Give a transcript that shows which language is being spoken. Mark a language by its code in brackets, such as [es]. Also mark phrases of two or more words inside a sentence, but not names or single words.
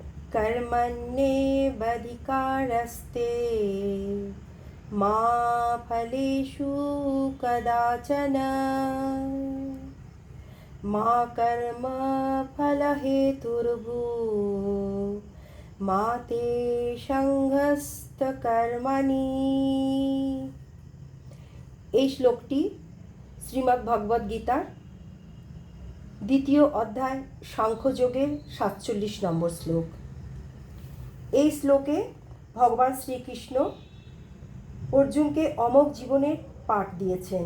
[sa] कर्मण्येवाधिकारस्ते मा फलेषु कदाचन मा कर्मफलहेतुर्भूः मा ते সংঘস্তকর্মণি। [bn] এই শ্লোকটি শ্রীমদ্ ভগবদ্ গীতার দ্বিতীয় অধ্যায় সাংখ্যযোগের ৪৭ নম্বর শ্লোক। এই শ্লোকে ভগবান শ্রীকৃষ্ণ অর্জুনকে অমোঘ জীবনের পাঠ দিয়েছেন।